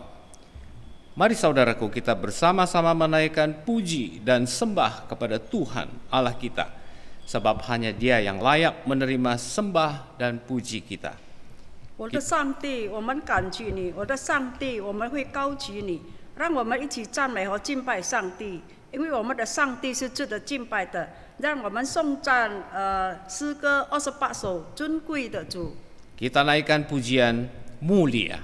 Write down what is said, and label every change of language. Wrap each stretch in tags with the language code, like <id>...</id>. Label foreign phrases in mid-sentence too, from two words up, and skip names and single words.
<id>Mari saudaraku, kita bersama-sama menaikkan puji dan sembah kepada Tuhan Allah kita, sebab hanya Dia yang layak menerima sembah dan puji kita.</id> <zh>我的上帝，我们感激你；我的上帝，我们会高举你。让我们一起赞美和敬拜上帝，因为我们的上帝是值得敬拜的。让我们颂赞诗歌28首尊贵的主。</zh> <id>Kita naikkan pujian mulia.</id>